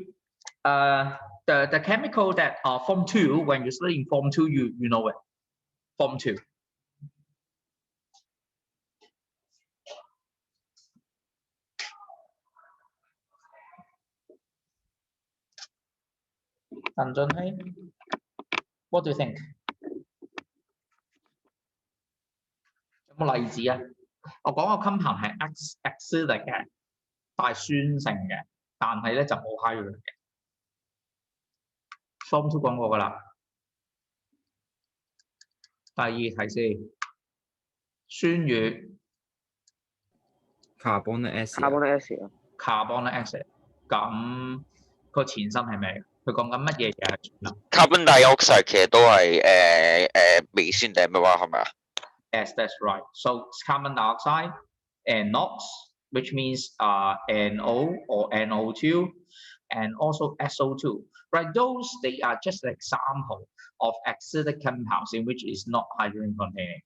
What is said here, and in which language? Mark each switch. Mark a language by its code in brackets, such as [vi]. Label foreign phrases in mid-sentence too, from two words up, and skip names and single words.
[en] The chemical that are Form 2, when you study in Form 2, you know it. Form 2. What do you think? [yue] 有冇例子啊？我講個 compound 係 acidic 嘅，帶酸性嘅，但係咧就冇 hydrogen 嘅。Form 2講過㗎啦。第二題先，酸雨 [en] carbonic acid。 carbonic acid 啊。 carbonic acid， [yue] 咁個前身係咩？佢講緊乜嘢嘢？ [en] carbon dioxide [yue] 其實都係微酸定係咩話係咪啊？ [en] Yes, that's right. So carbon dioxide and NOx, which means NO or NO2, and also SO2. Right? Those they are just an example of acidic compounds in which is not hydrogen containing.